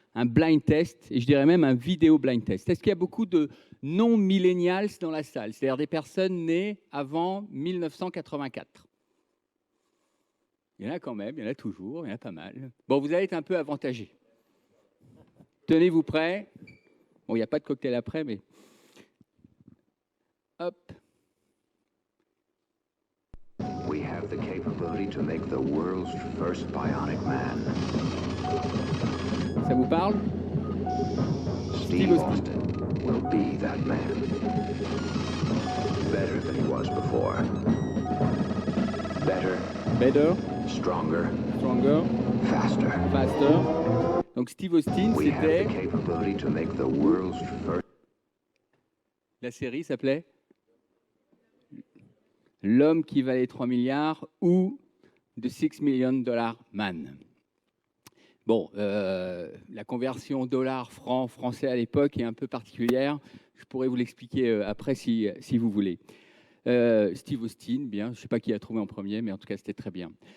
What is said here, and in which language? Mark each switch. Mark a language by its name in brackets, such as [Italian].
[French] un blind test, et je dirais même un vidéo blind test. Est-ce qu'il y a beaucoup de non-millennials dans la salle, c'est-à-dire des personnes nées avant 1984? Il y en a quand même, il y en a toujours, il y en a pas mal. Bon, vous allez être un peu avantagés. Tenez-vous prêts. Bon, il n'y a pas de cocktail après, mais... Hop. [English] We have the capability to make the world's first bionic man. [French] Ça vous parle? [English] Steve Austin will be that man. Better than he was before. Better. Better. Stronger. Stronger. Faster. Faster. [French] Donc Steve Austin, [English] We have [French] c'était... [English] the capability to make the world's first. [French] La série s'appelait L'homme qui valait 3 milliards ou The $6 Million Man. Bon, la conversion dollar-franc français à l'époque est un peu particulière. Je pourrais vous l'expliquer après si vous voulez. Steve Austin, bien, je ne sais pas qui a trouvé en premier, mais en tout cas, c'était très bien.